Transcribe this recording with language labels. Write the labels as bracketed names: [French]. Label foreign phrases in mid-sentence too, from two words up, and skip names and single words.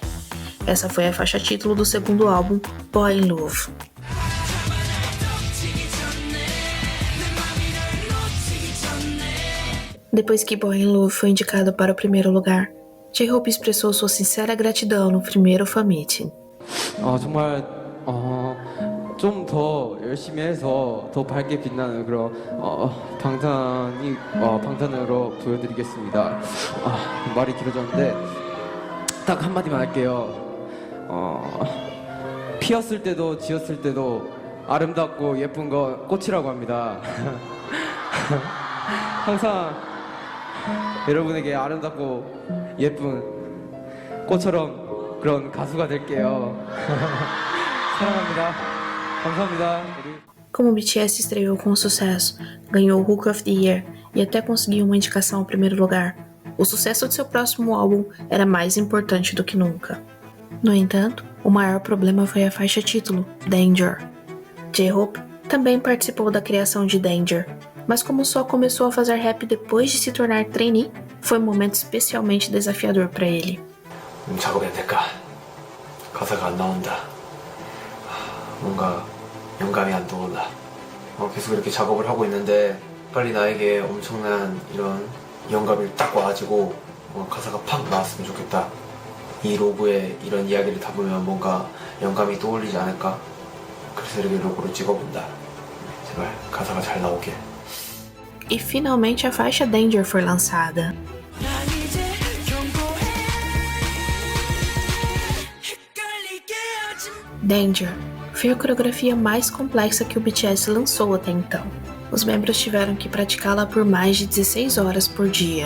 [Portuguese] Essa foi a faixa título do segundo álbum, Boy in Love. Depois que Boy in Love foi indicado para o primeiro lugar, J-Hope expressou sua sincera gratidão no primeiro [English] fan meeting. [Korean] 정말 좀 더 열심히 해서 더 밝게 빛나는 그런 방탄으로 보여드리겠습니다. 말이 길어졌는데 딱 한마디만 할게요. 피었을 때도 지었을 때도 아름답고 예쁜 건 꽃이라고 합니다. 항상 여러분에게 아름답고 예쁜 꽃처럼 그런 가수가 될게요. 사랑합니다. 감사합니다. [Portuguese] Como o BTS estreou com sucesso, ganhou o Hook of the Year e até conseguiu uma indicação ao primeiro lugar, o sucesso de seu próximo álbum era mais importante do que nunca. No entanto, o maior problema foi a faixa título, Danger. J-Hope também participou da criação de Danger, mas como só começou a fazer rap depois de se tornar trainee, foi um momento especialmente desafiador para ele. [Korean] 작업이 안 될까? 가사가 안 나온다. 뭔가 영감이 안 떠올라. 계속 이렇게 작업을 하고 있는데 빨리 나에게 엄청난 이런 영감이 딱 와가지고 가사가 팍 나왔으면 좋겠다. 이 로고에 이런 이야기를 담으면 뭔가 영감이 떠올리지 않을까? 그래서 이렇게 로고를 찍어본다. 제발 가사가 잘 나오길. [Portuguese] E finalmente a faixa Danger foi lançada. Danger foi a coreografia mais complexa que o BTS lançou até então. Os membros tiveram que praticá-la por mais de 16 horas por dia.